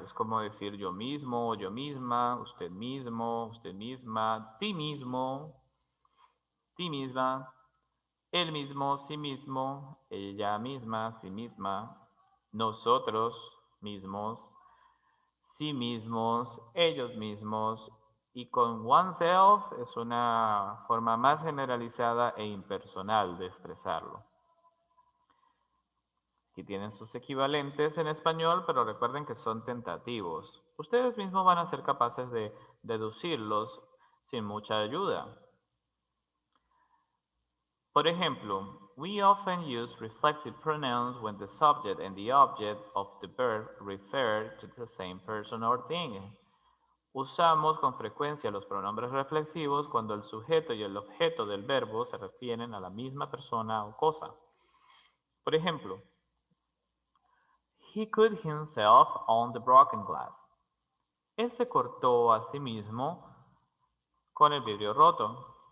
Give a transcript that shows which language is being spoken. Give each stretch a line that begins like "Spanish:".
Spanish: Es como decir yo mismo, yo misma, usted mismo, usted misma, ti mismo, ti misma, él mismo, sí mismo, ella misma, sí misma, nosotros mismos, sí mismos, ellos mismos, y con oneself es una forma más generalizada e impersonal de expresarlo. Aquí tienen sus equivalentes en español, pero recuerden que son tentativos. Ustedes mismos van a ser capaces de deducirlos sin mucha ayuda. Por ejemplo,
English: we often use reflexive pronouns when the subject and the object of the verb refer to the same person or thing.
Spanish: Usamos con frecuencia los pronombres reflexivos cuando el sujeto y el objeto del verbo se refieren a la misma persona o cosa. Por ejemplo,
English: he cut himself on the broken glass.
Spanish: Él se cortó a sí mismo con el vidrio roto.